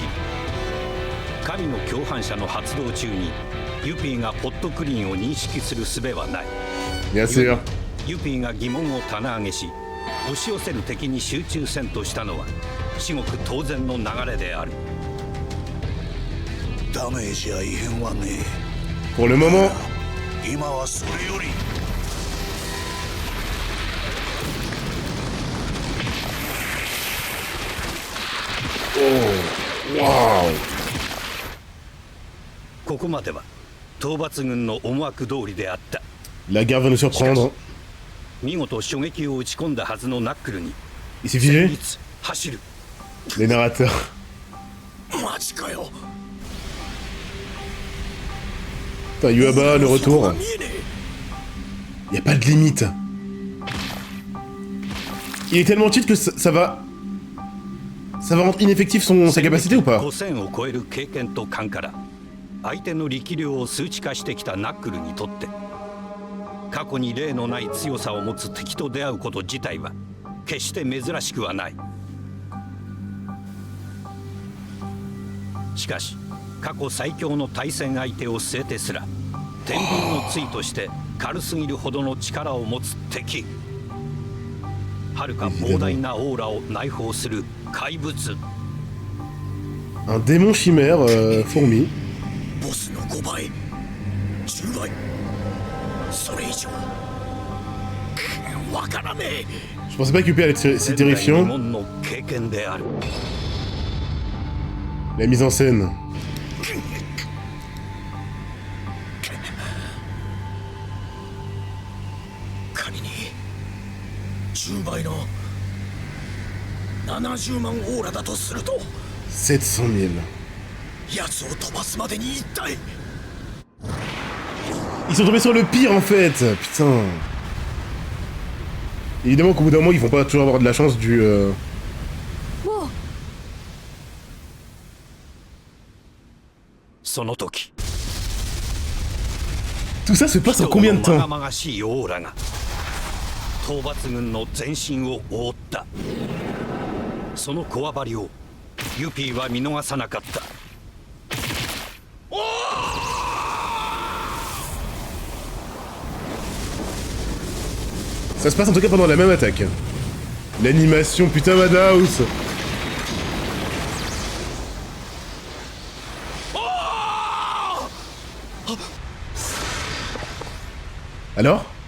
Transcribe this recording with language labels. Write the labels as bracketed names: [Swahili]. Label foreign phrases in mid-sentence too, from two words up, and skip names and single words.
[Japanese] 神の共犯者の発動中にユピーがポットクリーンを認識する術はない。 [French] Bien sûr. [Japanese] ユピーが疑問を棚上げし押し寄せる敵に集中せんとしたのは至極当然の流れである。ダメージや異変はね [French] Pour le moment. [Japanese] え。今はそれより。 [French] Waouh. [Japanese] ここまでは討伐軍の思惑通りであった。 [French] La guerre va nous surprendre. [Japanese] 見事衝撃を打ち込んだはずのナックルに [French] Il s'est figé. [Japanese] 立走る。 [French] Les narrateurs. [Japanese] マジかよ。 [French] Putain, Yuaba, le [Japanese] そこ [French] retour. [Japanese] が見えねえ。 [French] Y a pas de limite. Il est tellement cheat que ça va rendre ineffectif sa capacité ou pas? [Japanese] 5000 を超える経験と勘から相手の力量を数値化してきたナックルにとって過去に例のない強さを持つ敵と出会うこと自体は決して珍しくはない。しかし過去最強の対戦相手を据えてすら天秤の対として軽すぎるほどの力を持つ敵、はるか膨大なオーラを内包する怪物。 [French] Un démon chimère, fourmi. [Japanese] ボスの5倍10倍それ以上わからねえ。 [French] Je pensais pas que UP allait être si terrifiant. [Japanese] の経験である。 [French] La mise en scène. [Japanese] 仮に10倍の70万オーラだとすると [French] 700 000. [Japanese] 奴を飛ばすまでに一体 [French] Ils sont tombés sur le pire en fait. Putain. Évidemment qu'au bout d'un moment ils vont pas toujours avoir de la chance du... [Japanese] おう、その時 [French] Tout ça se passe en combien de [Japanese] まが [French] temps? [Japanese] まがしいオーラが討伐軍の全身を覆った。そのこわばりをユピーは見逃さなかった。 [French] Ça se passe en tout cas pendant la même attaque. L'animation, putain Madhouse. Alors?